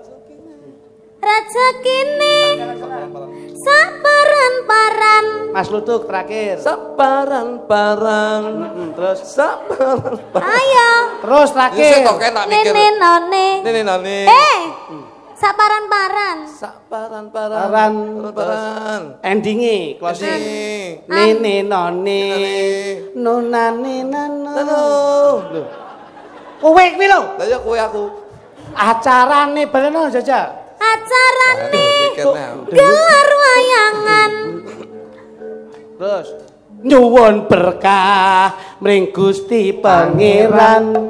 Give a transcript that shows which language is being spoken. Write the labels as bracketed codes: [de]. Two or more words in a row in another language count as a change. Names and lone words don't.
[jv] Rezekine saparan-paran Mas Lutuk terakhir. Sabaran-barang. Terus sabaran-barang. Ayo. Terus terakhir. Nene none. Saparan-paran. Saparan-paran. Endinge closing. Nene none. Nunane nano. Kowe kuwi lho. Lah ya kowe aku. Acarane bareno Jaja. Acarane gelar wayangan. Terus nyuwun berkah mring Gusti Pangeran.